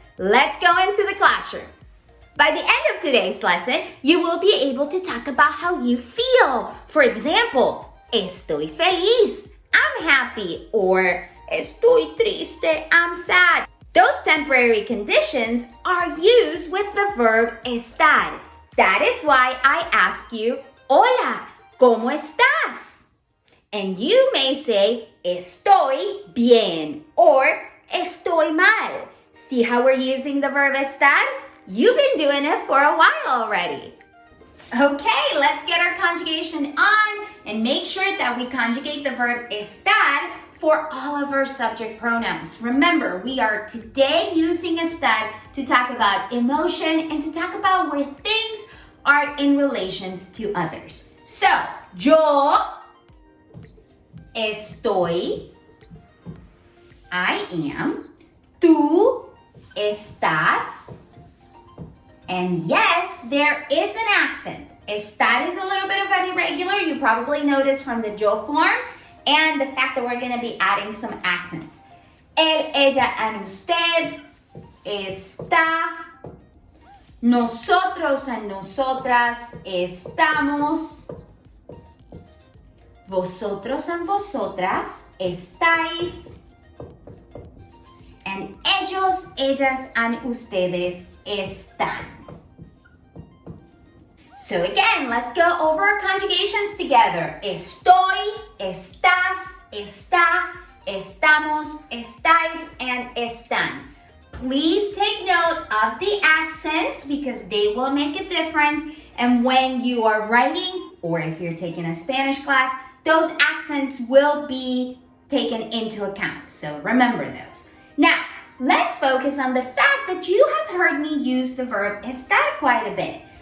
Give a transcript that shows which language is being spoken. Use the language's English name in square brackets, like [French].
[English] Let's go into the classroom. By the end of today's lesson, you will be able to talk about how you feel. For example, [Spanish] estoy feliz, [English] I'm happy, or [Spanish] estoy triste, [English] I'm sad. Those temporary conditions are used with the verb estar. That is why I ask you, [Spanish] hola, ¿cómo estás? [English] And you may say, [Spanish] estoy bien, [English] or [Spanish] estoy mal. [English] See how we're using the verb estar? You've been doing it for a while already. Okay, let's get our conjugation on and make sure that we conjugate the verb estar for all of our subject pronouns. Remember, we are today using estar to talk about emotion and to talk about where things are in relations to others. So, [Spanish] yo estoy, [English] I am, [Spanish] tú estás, [English] and yes, there is an accent. Estar is a little bit of an irregular. You probably noticed from the yo form and the fact that we're going to be adding some accents. [Spanish] Él, ella, [English] and [Spanish] usted, está. Nosotros [English] and [Spanish] nosotras, estamos. Vosotros [English] and [Spanish] vosotras, estáis. [English] And [Spanish] ellos, ellas, [English] and [Spanish] ustedes están. [English] So again, let's go over our conjugations together. [Spanish] Estoy, estás, está, estamos, estáis, and están. [English] Please take note of the accents because they will make a difference. And when you are writing, or if you're taking a Spanish class, those accents will be taken into account. So remember those. Now, let's focus on the fact that you have heard me use the verb estar quite a bit.